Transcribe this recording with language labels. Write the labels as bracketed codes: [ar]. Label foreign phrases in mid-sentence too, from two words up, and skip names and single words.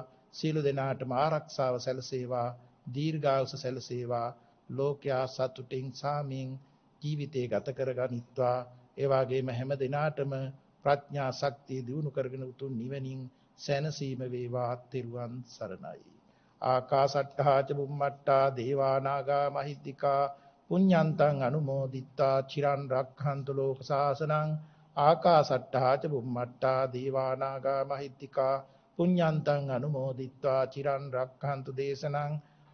[si] සියලු දෙනාටම ආරක්ෂාව සැලසේවා, දීර්ඝායුෂ සැලසේවා, ලෝකයා සතුටින් සාමින් ජීවිතය ගත කරගනිත්වා. ඒ වගේම හැම දිනාටම ප්‍රඥා ශක්තිය දියුණු කරගෙන උතුම් නිවනින් සැනසීම වේවා. තෙරුවන් සරණයි. [pi] ආකාසට්ඨා ච බුම්මට්ඨා දේවා නාග මහිද්దికා පුඤ්ඤන්තං අනුමෝදිත්වා චිරන් රක්ඛන්තු ලෝක සාසනං. ආකාසට්ඨා ච බුම්මට්ඨා දේවා නාග මහිද්దికා පුඤ්ඤන්තං අනුමෝදිත්වා චිරන් රක්ඛන්තු දේශනං.